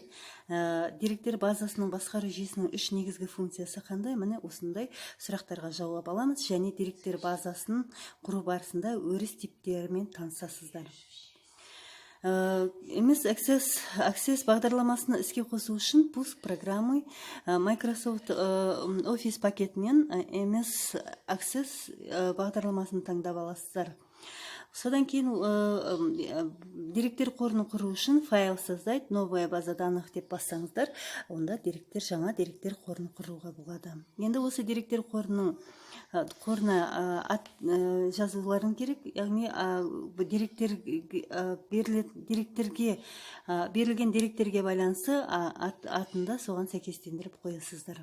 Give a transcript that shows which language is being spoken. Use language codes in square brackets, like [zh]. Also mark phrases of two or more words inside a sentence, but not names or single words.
[kk] Деректер базасының басқару жүйесінің үш негізгі функциясы қандай? Міне осындай сұрақтарға жауап аламыз, және деректер базасын құру барысында өріс типтерімен танысасыздар. MS Access бағдарламасını іске қосу үшін [ru] пуск программы [kk] Microsoft Office пакетінен MS Access бағдарламасын таңдап аласыздар. Содан кейін деректер қорын құру үшін [ru] файл создать, новая база данных [kk] деп бассаңыздар, онда жаңа деректер қорын құруға болады. Енді осы деректер қорына жазуларың керек, яғни берілген деректерге байланысты атында соған сәйкестендіріп қоясыздар.